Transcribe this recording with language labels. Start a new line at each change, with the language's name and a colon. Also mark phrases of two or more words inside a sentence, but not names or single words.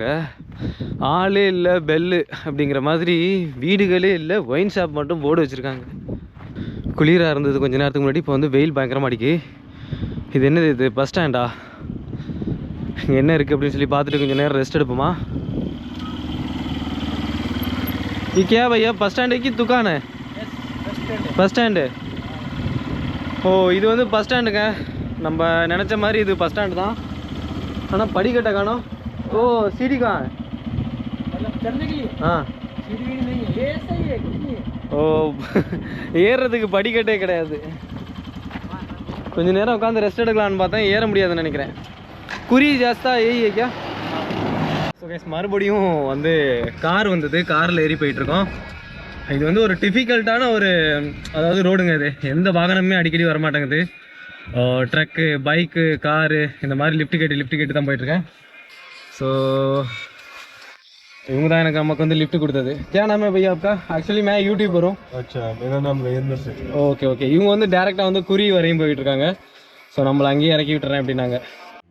Tamil: ஆளே இல்லை, பெல்லு அப்படிங்கிற மாதிரி வீடுகளே இல்லை,
English: wine shop
Tamil: மட்டும் போர்டு வச்சுருக்காங்க. குளிராக இருந்தது கொஞ்சம் நேரத்துக்கு முன்னாடி, இப்போ வந்து வெயில் பயங்கரமாக அடிக்கு. இது என்னது, இது
English: bus standa?
Tamil: இங்கே என்ன இருக்குது அப்படின்னு சொல்லி பார்த்துட்டு கொஞ்சம் நேரம் ரெஸ்ட் எடுப்போமா?
Hindi: ये क्या भैया,
English: bus stand
Hindi: है कि दुकान है?
English: bus stand.
Tamil: ஓ, இது வந்து
English: bus standunga.
Tamil: நம்ம நினச்ச மாதிரி இது
English: bus stand
Tamil: தான். ஆனால் படிக்கட்டை காணோம். ஓ,
Hindi: सीढ़ी कहाँ है? हाँ.
Tamil: ஓ, ஏறுறதுக்கு படிக்கட்டே கிடையாது. கொஞ்சம் நேரம் உட்காந்து ரெஸ்ட் எடுக்கலான்னு பார்த்தேன், ஏற முடியாதுன்னு நினைக்கிறேன். குறி ஜாஸ்தா ஏய் ஐயா.
English: so guys,
Tamil: மறுபடியும் வந்து கார் வந்தது. காரில் ஏறி போயிட்டுருக்கோம். இது வந்து ஒரு டிஃபிகல்ட்டான ஒரு அதாவது ரோடுங்க. இது எந்த வாகனமே அடிக்கடி வரமாட்டேங்குது.
English: truck, bike, car
Tamil: இந்த மாதிரி லிஃப்ட் கேட்டு தான் போயிட்டுருக்கேன். ஸோ இவங்க தான் நமக்கு வந்து லிஃப்ட் கொடுத்தது.
Hindi: क्या नाम है भैया आपका? एक्चुअली मैं यूट्यूबर हूँ. अच्छा, मेरा नाम राजेंद्र सिंह.
Tamil: ஓகே. இவங்க வந்து டேரெக்டாக வந்து குறி வரையும் போயிட்டுருக்காங்க. ஸோ நம்மளை அங்கேயே இறக்கி விட்டுறேன் அப்படின்னாங்க.